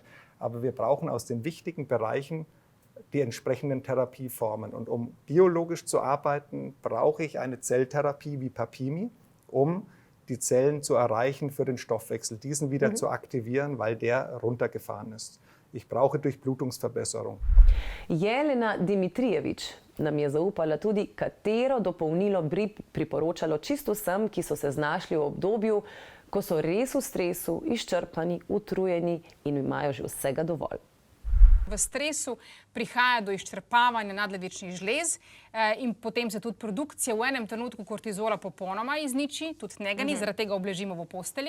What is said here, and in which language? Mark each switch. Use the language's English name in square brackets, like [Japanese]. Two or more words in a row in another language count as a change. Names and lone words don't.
[German] Aber wir brauchen aus den wichtigen Bereichen die entsprechenden Therapieformen. Und um biologisch zu arbeiten, brauche ich eine Zelltherapie wie Papimi, um die Zellen zu erreichen für den Stoffwechsel, diesen wieder zu aktivieren, weil der runtergefahren ist. Ich brauche Durchblutungsverbesserung. [Slovenian] Jelena Dimitrijevič nam je zaupala tudi, katero dopolnilo bi priporočalo čisto vsem, ki so se znašli v obdobju, ko so res v stresu, izčrpani, utrujeni in imajo že vsega dovolj. V stresu prihaja do izčrpavanja nadledvičnih žlez in potem se tudi produkcija v enem trenutku kortizola popolnoma izniči, tudi njega ni, zaradi tega obležimo v posteli.